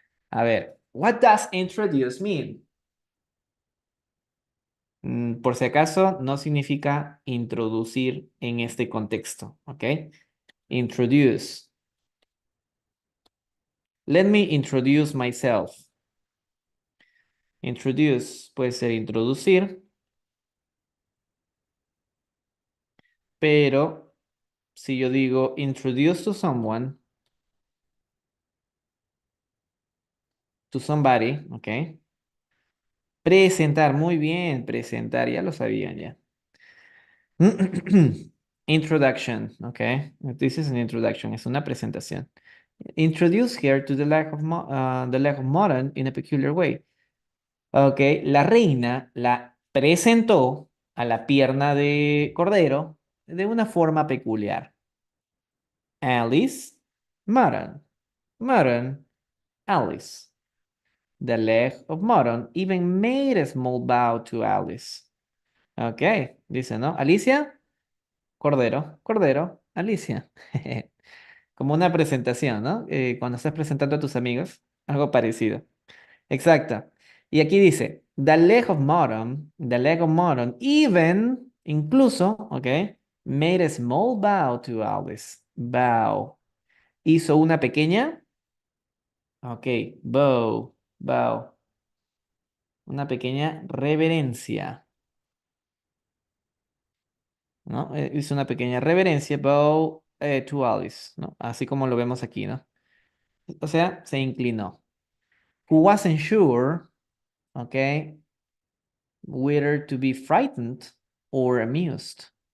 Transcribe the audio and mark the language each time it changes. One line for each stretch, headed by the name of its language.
Spanish: A ver,
English: what does introduce mean?
Spanish: Por si acaso, no significa introducir en este contexto, ¿ok?
English: Introduce. Let me introduce myself.
Spanish: Introduce puede ser introducir, pero si yo digo
English: introduce to someone, to somebody,
Spanish: ¿ok? Presentar, muy bien, presentar, ya lo sabían ya.
English: Introduction, okay. This is an introduction,
Spanish: es una presentación.
English: Introduce her to the leg of mutton in a peculiar way.
Spanish: Okay, la reina la presentó a la pierna de cordero de una forma peculiar.
English: Alice, mutton, mutton, Alice. The leg of mutton even made a small bow to Alice.
Spanish: Okay, dice, ¿no? Alicia. Cordero, Cordero, Alicia. Como una presentación, ¿no? Cuando estás presentando a tus amigos, algo parecido. Exacto. Y aquí dice,
English: the leg of mutton, even,
Spanish: incluso, ok,
English: made a small bow to Alice.
Spanish: Bow. Hizo una pequeña, ok, bow. Una pequeña reverencia, ¿no? Hizo una pequeña reverencia,
English: bow to Alice,
Spanish: ¿no? Así como lo vemos aquí, ¿no? O sea, se inclinó.
English: Who wasn't sure, ok, whether to be frightened or amused.